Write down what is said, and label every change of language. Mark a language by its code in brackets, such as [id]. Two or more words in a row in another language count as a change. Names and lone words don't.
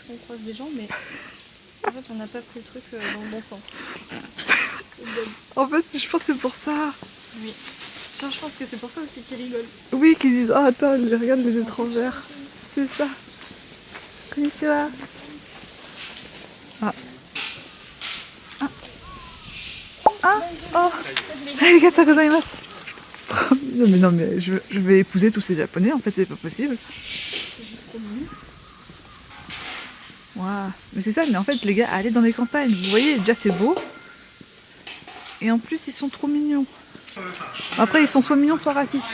[fr] proche des gens, mais en fait, on n'a pas pris le truc dans le bon sens. En fait, je pense que c'est pour ça. Oui. Genre, je pense que c'est pour ça aussi qu'ils rigolent. Oui, qu'ils disent, oh attends, regarde les étrangères. C'est ça. Konnichiwa. Ah. Ah. Ah. Oh. [ja] ありがとうございます. [fr] Trop mignon. Mais non, mais je vais épouser tous ces japonais, en fait, c'est pas possible. C'est juste trop mignon. Waouh. Mais c'est ça, mais en fait, les gars, allez dans les campagnes. Vous voyez, déjà c'est beau. Et en plus, ils sont trop mignons. Après, ils sont soit mignons, soit racistes.